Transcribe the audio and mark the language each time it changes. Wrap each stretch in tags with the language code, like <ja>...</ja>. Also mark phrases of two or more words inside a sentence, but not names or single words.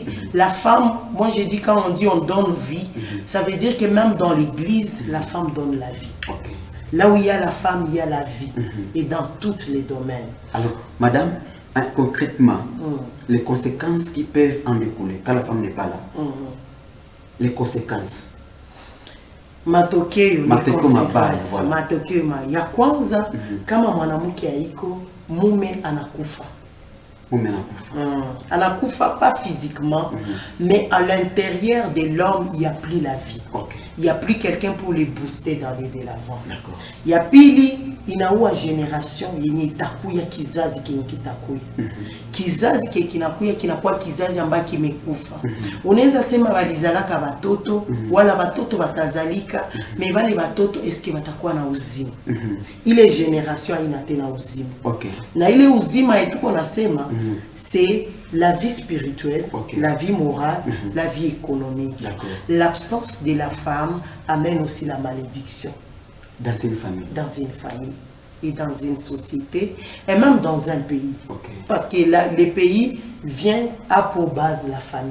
<fr>La femme, moi j'ai dit quand on dit on donne vie, ça veut dire que même dans l'église, la femme donne la vie. Là où il y a la femme, il y a la vie. Et dans tous les domaines. Alors, madame, concrètement, les conséquences qui peuvent en découler quand la femme n'est pas là. Les conséquences.</fr> <sw>Matokeo ya kwanza kama mwanamke haiko mume anakufa.</sw> <fr>Anakufa pas physiquement, mais à l'intérieur de l'homme, il n'y a plus la vie. Il n'y a plus quelqu'un pour les booster dans les de l'avant. Il y a</fr> <sw>pili, inaua génération, yenye itakuya kizazi kenye kitakuya. Kizazi kinakuya kinakuwa kizazi ambayo kimekufa. Unaweza sema walizalaka watoto, wala watoto watazalika, mais wale watoto eske watakuwa na uzima. Ile génération haina tena uzima. Na ile uzima yetuko nasema,</sw> <fr>c'est la vie spirituelle, la vie morale, la vie économique. L'absence de la femme amène aussi la malédiction. Dans une famille. Dans une famille. Et dans une société. Et même dans un pays. Parce que le pays vient à pour base la famille.</fr>